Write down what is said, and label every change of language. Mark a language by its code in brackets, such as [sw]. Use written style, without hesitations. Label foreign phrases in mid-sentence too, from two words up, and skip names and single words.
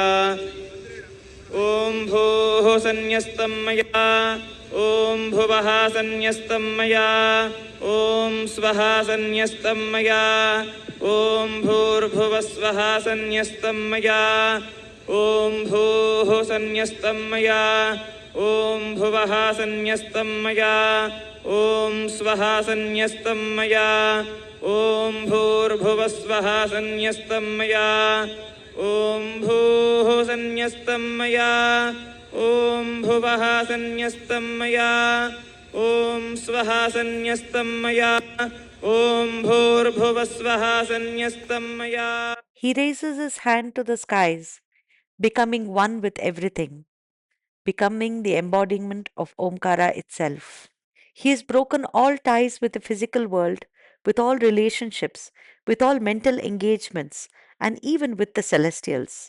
[sa] ఓం భూః సన్యస్తం మయా ఓం భువః సన్యస్తం మయా ఓం స్వః సన్యస్తం మయా ఓం భూర్భువస్వః సన్యస్తం మయా ఓం భూః సన్యస్తం మయా ఓం భువః సన్యస్తం మయా ఓం స్వః సన్యస్తం మయా ఓం భూర్భువస్వః సన్యస్తం మయా ॐ भूः सन्न्यस्तं मया ॐ भुवः सन्न्यस्तं मया ॐ स्वः सन्न्यस्तं मया ॐ भूर्भुवस्वः सन्न्यस्तं मया. [en] He raises his hand to the skies, becoming one with everything, becoming the embodiment of Omkara itself. He has broken all ties with the physical world, with all relationships, with all mental engagements, and even with the celestials.